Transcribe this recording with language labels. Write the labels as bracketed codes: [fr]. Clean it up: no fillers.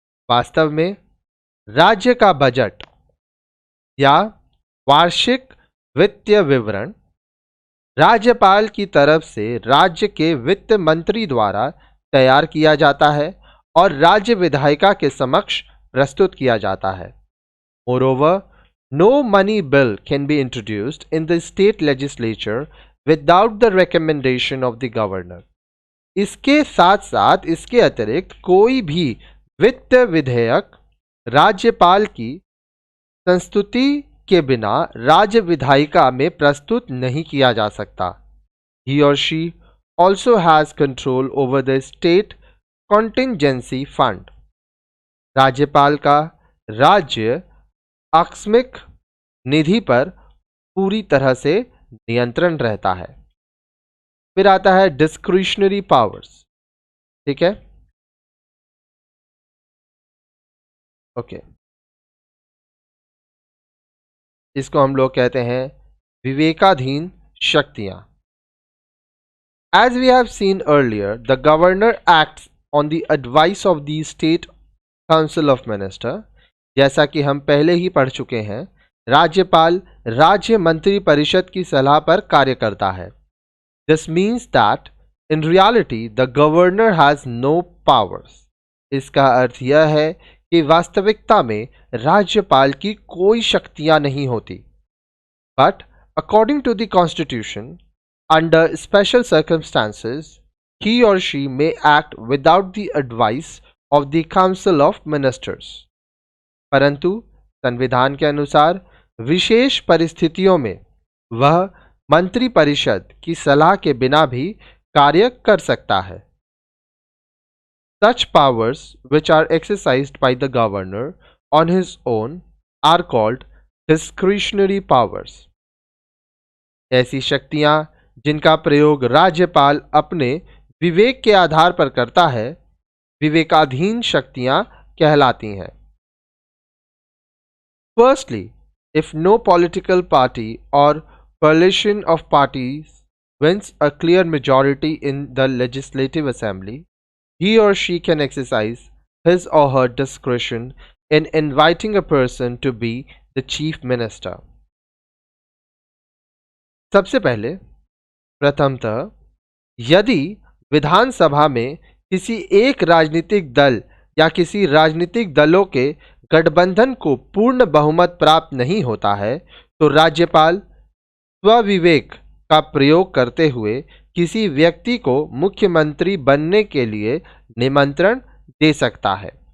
[hi] वास्तव में राज्य का बजट या वार्षिक वित्तीय विवरण राज्यपाल की तरफ से राज्य के वित्त मंत्री द्वारा तैयार किया जाता है और राज्य विधायिका के समक्ष प्रस्तुत किया जाता है. [en] Moreover, no money bill can be introduced in the state legislature without the recommendation of the governor. [hi] इसके साथ साथ इसके अतिरिक्त कोई भी वित्त विधेयक राज्यपाल की संस्तुति के बिना राज्य विधायिका में प्रस्तुत नहीं किया जा सकता। [en] He or she also has control over the state contingency fund. [hi] राज्यपाल का राज्य आकस्मिक निधि पर पूरी तरह से नियंत्रण रहता है। फिर आता है डिस्क्रिशनरी पावर्स। ठीक है, ओके, इसको हम लोग कहते हैं विवेकाधीन शक्तियां। [en] As we have seen earlier, the governor acts on the advice of the state council of minister. [hi] जैसा कि हम पहले ही पढ़ चुके हैं, राज्यपाल राज्य मंत्री परिषद की सलाह पर कार्य करता है। [en] This means that in reality the governor has no powers. [hi] इसका अर्थ यह है कि वास्तविकता में राज्यपाल की कोई शक्तियां नहीं होती। [en] But according to the constitution, under special circumstances, he or she may act without the advice of the council of ministers. [hi] परंतु संविधान के अनुसार विशेष परिस्थितियों में वह मंत्री परिषद की सलाह के बिना भी कार्य कर सकता है। [en] Such powers which are exercised by the governor on his own are called discretionary powers. [hi] ऐसी शक्तियां जिनका प्रयोग राज्यपाल अपने विवेक के आधार पर करता है, विवेकाधीन शक्तियां कहलाती हैं। [en] Firstly, if no political party or coalition of parties wins a clear majority in the legislative assembly, he or she can exercise his or her discretion in inviting a person to be the chief minister. [hi] सबसे पहले प्रथमतः यदि विधानसभा में किसी एक राजनीतिक दल या किसी राजनीतिक दलों के गठबंधन को पूर्ण बहुमत प्राप्त नहीं होता है, तो राज्यपाल स्वविवेक का प्रयोग करते हुए किसी व्यक्ति को मुख्यमंत्री बनने के लिए निमंत्रण दे सकता है।